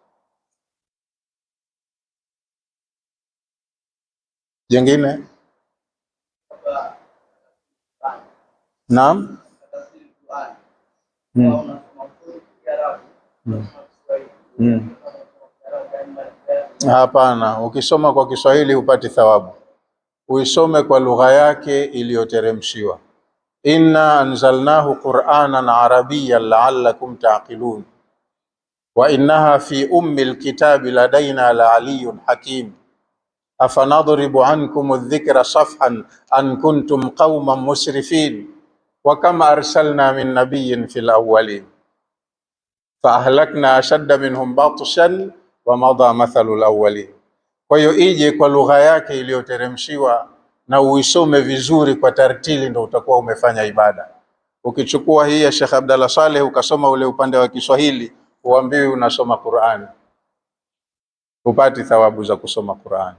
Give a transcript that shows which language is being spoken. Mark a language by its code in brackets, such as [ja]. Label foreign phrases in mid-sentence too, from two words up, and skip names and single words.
[sw] Jengine naam. Hapana, ukisoma kwa Kiswahili hupati thawabu. Uisome kwa lugha yake iliyoteremshiwa. [ar] إنا أنزلناه قرآنا عربيا لعلكم تعقلون وإنها في أم الكتاب لدينا لعلي حكيم أفنضرب عنكم الذكر صفحا أن كنتم قوما مسرفين وكما أرسلنا من نبي في الأولين فأهلكنا أشد منهم بطشا ومضى مثل الأولين. [sw] Kwa hiyo ije kwa lugha yake iliyoteremshiwa na uisome vizuri kwa tartili, ndo utakuwa umefanya ibada. Ukichukua hii ya Sheikh Abdallah Saleh ukasoma ule upande wa Kiswahili, huambiwi unasoma Qur'an, upati thawabu za kusoma Qur'an.